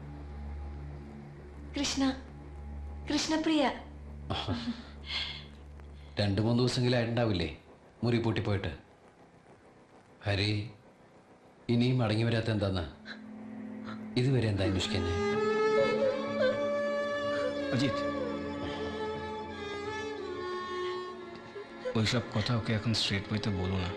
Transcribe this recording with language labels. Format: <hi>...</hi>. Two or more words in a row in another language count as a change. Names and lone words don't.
<ml>കൃഷ്ണപ്രിയ. 2-3 ദിവസമെങ്കിലും ആയിട്ടുണ്ടാവില്ലേ മുറി പൂട്ടിപ്പോയിട്ട്? ഹരി ഇനിയും മടങ്ങി വരാത്ത എന്താന്നാ? ഇതുവരെ എന്താ അന്വേഷിക്കുന്നേ?</ml> <bn>অজিত ওইসব কথা ওকে এখন</bn> <en>straight way</en> <bn>বলো না।</bn>